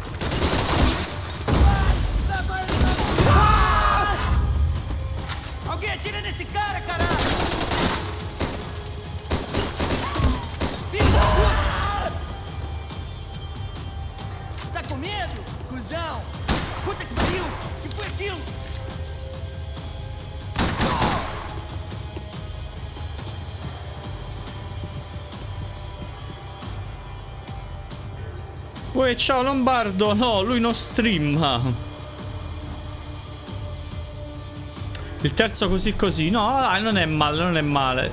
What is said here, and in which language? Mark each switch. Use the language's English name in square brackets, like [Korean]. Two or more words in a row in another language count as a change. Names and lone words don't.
[Portuguese] Alguém atira nesse cara, caralho! Filho da puta! Você tá com medo, cuzão? Puta que pariu! Que foi aquilo? [Italian] Uè, ciao Lombardo, no, lui non streama. Il terzo così così, no, dai, non è male, non è male.